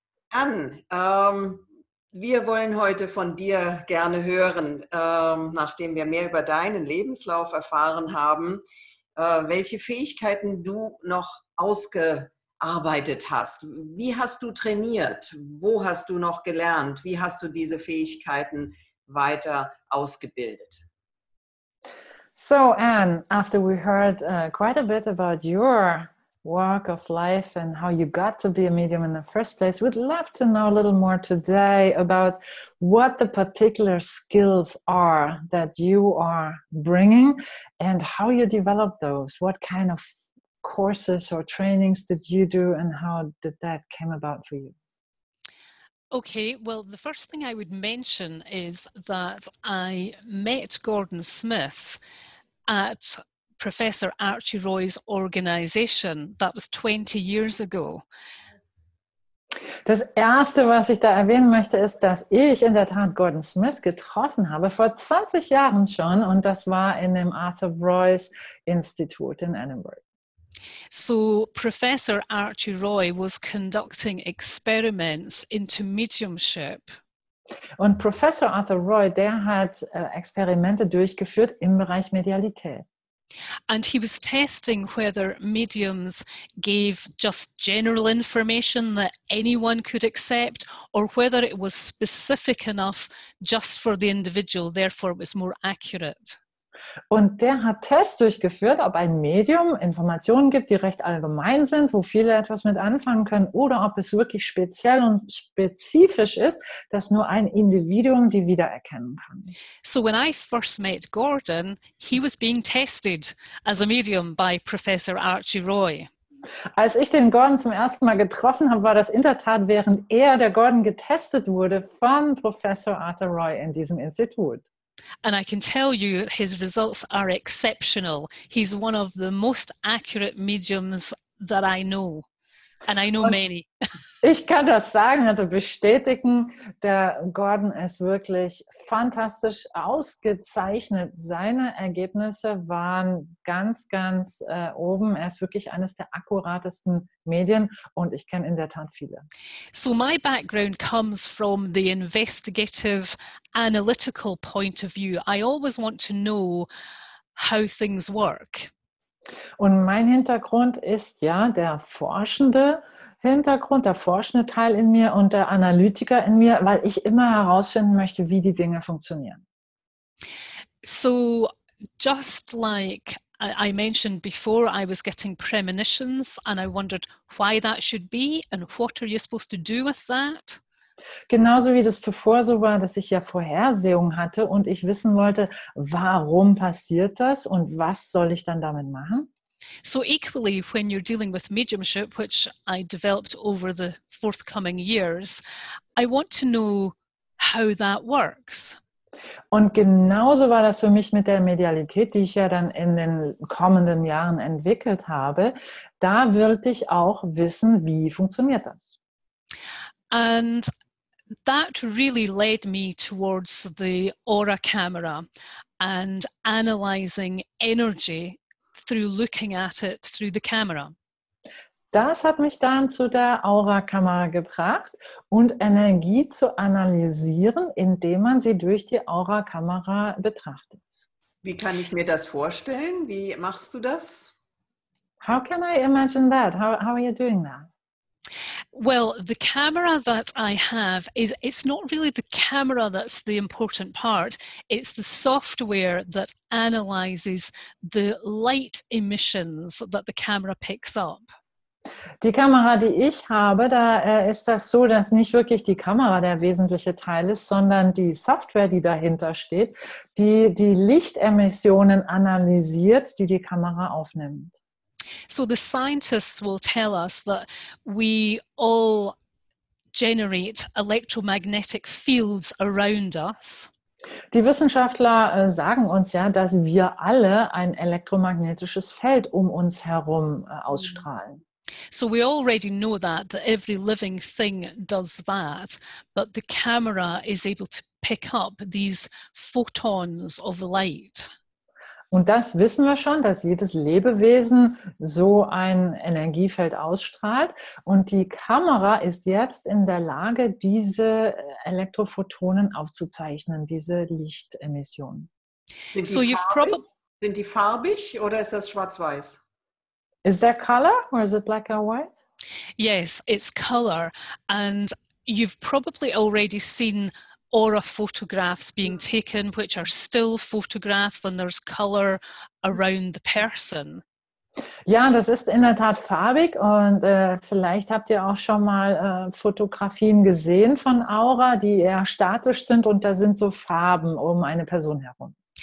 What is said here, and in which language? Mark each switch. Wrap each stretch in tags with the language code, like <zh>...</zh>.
<de>Ann, wir wollen heute von dir gerne hören, nachdem wir mehr über deinen Lebenslauf erfahren haben, welche Fähigkeiten du noch ausgearbeitet hast. Wie hast du trainiert? Wo hast du noch gelernt? Wie hast du diese Fähigkeiten weiter ausgebildet?</de> <en>So, Anne, after we heard quite a bit about your walk of life and how you got to be a medium in the first place, we'd love to know a little more today about what the particular skills are that you are bringing and how you develop those. What kind of courses or trainings did you do and how did that came about for you? Okay, well, the first thing I would mention is that I met Gordon Smith at Professor Archie Roy's organization. That was 20 years ago.</en> <de>Das Erste, was ich da erwähnen möchte, ist, dass ich in der Tat Gordon Smith getroffen habe, vor 20 Jahren schon, und das war in dem Arthur Roy's Institut in Edinburgh.</de> <en>So Professor Archie Roy was conducting experiments into mediumship.</en> <de>Und Professor Arthur Roy, der hat Experimente durchgeführt im Bereich Medialität.</de> <en>And he was testing whether mediums gave just general information that anyone could accept or whether it was specific enough just for the individual, therefore it was more accurate.</en> <de>Und der hat Tests durchgeführt, ob ein Medium Informationen gibt, die recht allgemein sind, wo viele etwas mit anfangen können, oder ob es wirklich speziell und spezifisch ist, dass nur ein Individuum die wiedererkennen kann.</de> <en>So when I first met Gordon, he was being tested as a medium by Professor Archie Roy.</en> <de>Als ich den Gordon zum ersten Mal getroffen habe, war das in der Tat, während der Gordon getestet wurde von Professor Arthur Roy in diesem Institut.</de> <en>And I can tell you his results are exceptional. He's one of the most accurate mediums that I know. And I know many.</en> <de>Ich kann das sagen, also bestätigen, der Gordon ist wirklich fantastisch ausgezeichnet. Seine Ergebnisse waren ganz, ganz oben. Er ist wirklich eines der akkuratesten Medien und ich kenne in der Tat viele.</de> <en>So my background comes from the investigative, analytical point of view. I always want to know how things work.</en> <de>Und mein Hintergrund ist ja der forschende Hintergrund, der forschende Teil in mir und der Analytiker in mir, weil ich immer herausfinden möchte, wie die Dinge funktionieren.</de> <en>So just like I mentioned before, I was getting premonitions and I wondered why that should be and what are you supposed to do with that?</en> <de>Genauso wie das zuvor so war, dass ich ja Vorhersehungen hatte und ich wissen wollte, warum passiert das und was soll ich dann damit machen?</de> <en>So equally, when you're dealing with mediumship, which I developed over the forthcoming years, I want to know how that works.</en> <de>Und genauso war das für mich mit der Medialität, die ich ja dann in den kommenden Jahren entwickelt habe. Da wollte ich auch wissen, wie funktioniert das?</de> <en>And that really led me towards the aura camera and analyzing energy through looking at it through the camera.</en> <de>Das hat mich dann zu der Aurakamera gebracht und Energie zu analysieren, indem man sie durch die Aurakamera betrachtet. Wie kann ich mir das vorstellen? Wie machst du das?</de> <en>How can I imagine that? How are you doing that? Well, the camera that I have it's not really the camera that's the important part. It's the software that analyzes the light emissions that the camera picks up.</en> <de>Die Kamera, die ich habe, da ist das so, dass nicht wirklich die Kamera der wesentliche Teil ist, sondern die Software, die dahinter steht, die die Lichtemissionen analysiert, die die Kamera aufnimmt.</de> <en>So the scientists will tell us that we all generate electromagnetic fields around us.</en> <de>Die Wissenschaftler sagen uns ja, dass wir alle ein elektromagnetisches Feld um uns herum ausstrahlen.</de> <en>So we already know that every living thing does that, but the camera is able to pick up these photons of light.</en> <de>Und das wissen wir schon, dass jedes Lebewesen so ein Energiefeld ausstrahlt. Und die Kamera ist jetzt in der Lage, diese Elektrophotonen aufzuzeichnen, diese Lichtemissionen. Sind die farbig oder ist das schwarz-weiß?</de> <en>Is there color or is it black or white? Yes, it's color. And you've probably already seen aura photographs being taken, which are still photographs, and there's color around the person.</en> <de>Ja, das ist in der Tat farbig und vielleicht habt ihr auch schon mal Fotografien gesehen von Aura, die eher statisch sind und da sind so Farben um eine Person herum.</de>